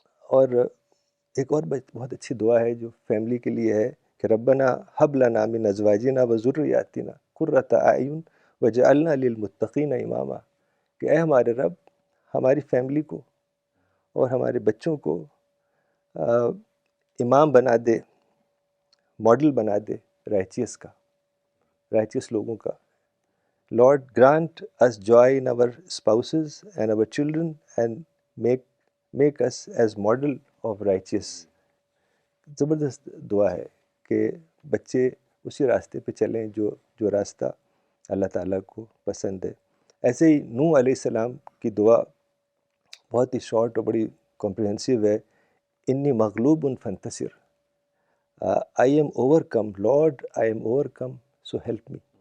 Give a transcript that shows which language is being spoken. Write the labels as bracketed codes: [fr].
[ur] اور ایک اور بہت اچھی دعا ہے جو فیملی کے لیے ہے کہ [ar] ربنا حب لنا من ازواجنا و ذریاتنا قرۃ اعین وجعلنا للمتقین اماما، [ur] کہ اے ہمارے رب ہماری فیملی کو اور ہمارے بچوں کو امام بنا دے، ماڈل بنا دے رائچیس کا، رائچیس لوگوں کا. [en] Lord, grant us joy in our spouses and our children and make us as model of righteous. [ur] زبردست دعا ہے کہ بچے اسی راستے پہ چلیں جو راستہ اللہ تعالیٰ کو پسند ہے. ایسے ہی نوح علیہ السلام کی دعا بہت ہی شارٹ اور بڑی کمپریہنسو ہے، [ar] انی مغلوب فانتصر، [en] I am overcome, Lord I am overcome, so help me.